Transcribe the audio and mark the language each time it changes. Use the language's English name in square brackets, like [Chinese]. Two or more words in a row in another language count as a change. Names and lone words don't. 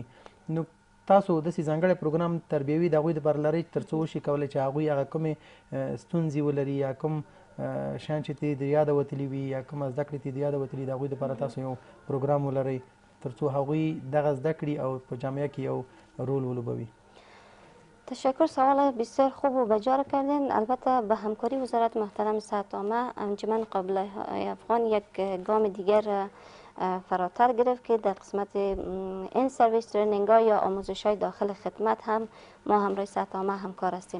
[Pashto] نو تاسو داسې ځانګړی پروګرام تربیوي د هغوی دپاره لرئ تر څو وشي کولی چې هغوی هغه کومې ستونزې ولري یا کوم شیان چې ترې د یاده وتلي وي یا کومه زده کړې ترې د یاده وتلي د هغوی دپاره تاسو یو پروګرام ولرئ تر څو هغوی دغه زده کړي او په جامعه کې یو رول ولوبوي؟ [Persian] تشکر، سوال بسیار خوب و بجا کردین. البته به همکاری وزارت محترم صحت عامه انجمن قابله افغان یک گام دیگر فراتر گرفت که در قسمت این [English] service training [Persian] ها یا آموزش های داخل خدمت هم ما همراه صحت عامه همکار هستیم.